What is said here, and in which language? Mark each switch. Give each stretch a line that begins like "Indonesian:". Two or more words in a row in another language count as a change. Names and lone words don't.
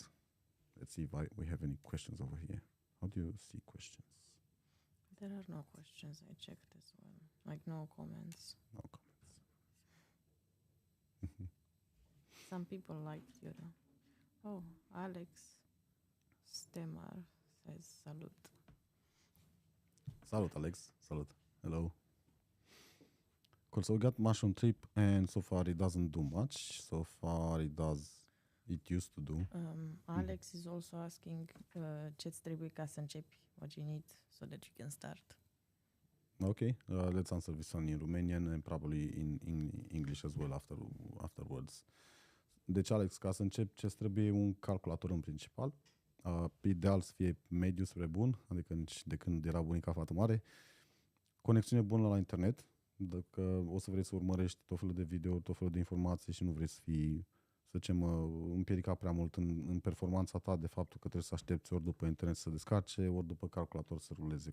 English: Let's see if we have any questions over here. How do you see questions? There are no questions. I checked as well. Like no comments. No comments. Some people liked you though. Oh, Alex Stemar says salut.
Romanian: Salut, Alex. Salut.
English: Hello. Cool. So we got mushroom trip, and so far it doesn't do much. So far it does. It used to do. Alex is also asking
Romanian: ce-ți trebuie ca să începi,
English: what you need so that you can start. Okay. Let's answer this one in Romanian and probably in English as well afterwards.
Romanian: Deci, Alex, ca să încep, ce trebuie un calculator în principal. Ideal să fie mediu spre bun, adică nici de când era bunica fată mare. Conexiune bună la internet, dacă o să vrei să urmărești tot felul de video, tot felul de informații și nu vrei să fii, să zicem, împiedicat prea mult în performanța ta de faptul că trebuie să aștepți ori după internet să descarce, ori după calculator să ruleze.